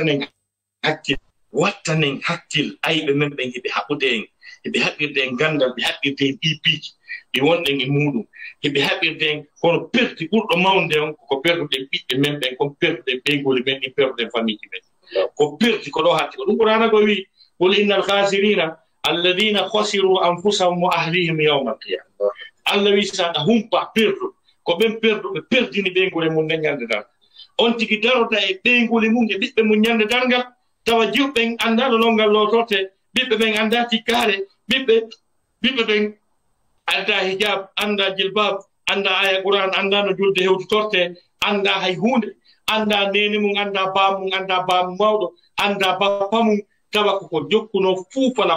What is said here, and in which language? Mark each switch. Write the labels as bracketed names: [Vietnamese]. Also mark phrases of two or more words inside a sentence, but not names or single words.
[Fula] wattanen hakkil ayɓe men ɓen heɓe haɓɓude en heɓe haɓɓirde en gandal ɓe haɓɓirde en ɓipiiji ɗi wonɗen e muɗum heɓe haɓɓirde en kono perti ɓurɗo mawde on ko perduɗen ɓiɓɓe men ɓen kon perduɗen ɓeygoli men ɗin perduɗen famille men ko perti ko ɗo hatti ko ɗum qur'ana ko wi [Arabic] قل إن الخاسرين الذين خسروا أنفسهم وأهليهم يوم القيامة [Fula] allah wi saɗa humpa perdu ko ɓen perduɓe perdini ɓeygole mum nden ñande dargal on tigi darota e ɓeygole mum e ɓiɓɓe mum ñande dargal tawa jiwɓen anda no nongal lotorte ɓiɓɓe ɓen anda tikkare ɓiɓɓe ɓen anda hijab anda jilbab anda aya qur'an anda no julde hewtitorte anda hay hunde anda nene mum anda bamum anda bamum mawɗo anda bappa mum tawa koko jokkuno fuu fala